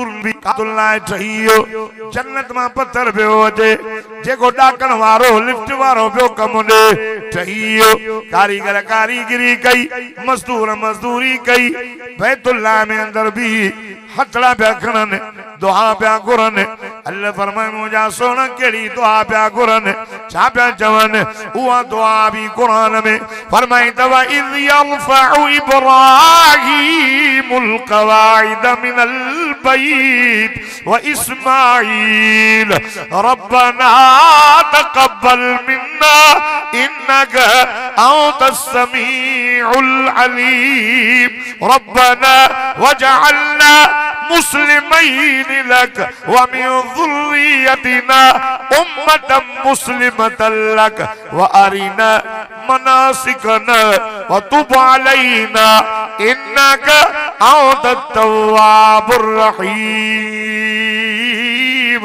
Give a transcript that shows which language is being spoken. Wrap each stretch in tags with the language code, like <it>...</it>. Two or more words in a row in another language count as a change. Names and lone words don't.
<sd>भी बैतुल्लाह ठहियो जन्नत मां पत्थर पियो अचे जेको डाकण वारो लिफ्ट वारो पियो कम ॾे ठहियो कारीगर कारीगिरी कई मजदूर मजदूरी कई बैतुल्लाह में अंदर भी हथड़ा पिया खणनि दुआ पिया घुरनि अल्लाह फरमाए मुंहिंजा सोण कहिड़ी दुआ पिया घुरनि छा पिया चवनि उहा दुआ बि क़ुरान में फरमाई अथव</sd> <ar>إذ يرفع إبراهيم القواعد من البيت وإسماعيل ربنا تقبل منا إنك أنت السميع العليم ربنا واجعلنا مسلمين لك ومن ذريتنا أمة مسلمة لك وأرنا مناسكنا وتب علينا إنك أنت التواب الرحيم.</ar>